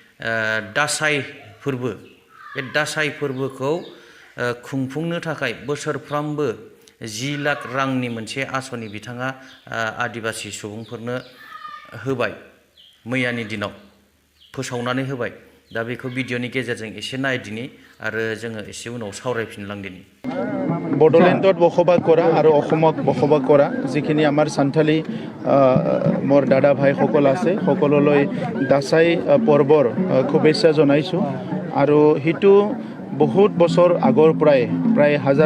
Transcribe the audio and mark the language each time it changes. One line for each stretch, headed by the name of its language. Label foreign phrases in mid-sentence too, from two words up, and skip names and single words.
Bodo: दासाई फोरबो बे दासाई फोरबोखौ खुंफुंनो थाखाय बोसोरफ्रामबो 10 लाख रांनि मोनसे आसनि बिथाङा आदिबासि सुबुंफोरनो होबाय मैयानि दिनाव फोसावनानै होबाय दा बेखौ भिडिअनि गेजेरजों एसे नायदिनि आरो जोङो एसे उनाव सावरायफिनलांदिनि
Assamese: বড়োলেণ্ডত বসবাস কৰা আৰু অসমত বসবাস কৰা যিখিনি আমাৰ সান্থালী মোৰ দাদা ভাইসকল আছে সকললৈ দাসাই পৰ্বৰ শুভেচ্ছা জনাইছোঁ আৰু হিটো বহুত বছৰ আগৰ প্ৰায় হাজাৰ